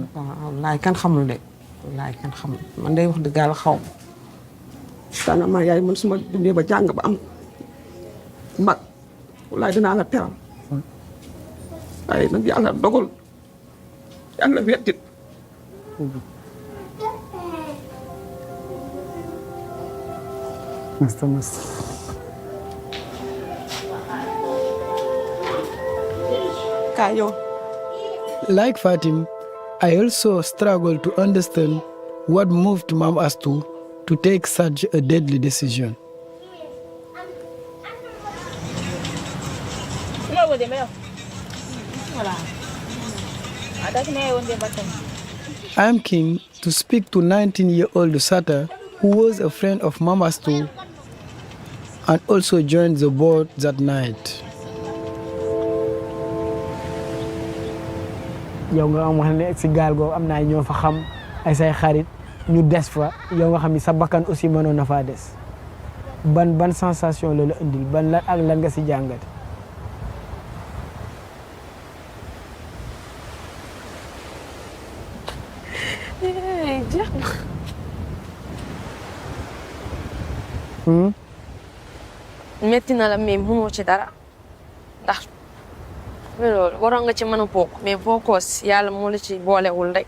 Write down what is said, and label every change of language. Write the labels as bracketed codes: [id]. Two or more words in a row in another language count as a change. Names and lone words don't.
[wo] wallaay kan xamul de wallaay kan xamul man day wax dëgg yàlla xaw ma. daanaka yaay man su ma dundee ba jàng ba am mag wallaay dinaa la teral waaye nag yàlla dogal yàlla wettit. [en] Like Fatim, I also struggle to understand what moved Mam Astou to take such a deadly decision. I am keen to speak to 19-year-old Sata, who was a friend of Mama's too, and also joined the boat that night. [wo] yow nga am wax ne ci gaal go am na ñoo fa xam ay say xarit ñu des fa yow nga xam ni sa bakkan aussi mënoon na fa des ban sensation la indil ban la ak lan nga ci jàngat metti na la mais mënoo ci dara ndax loolu waroon nga ci mën a bokk mais bokkoo si yàlla moo la ci boolewul rek.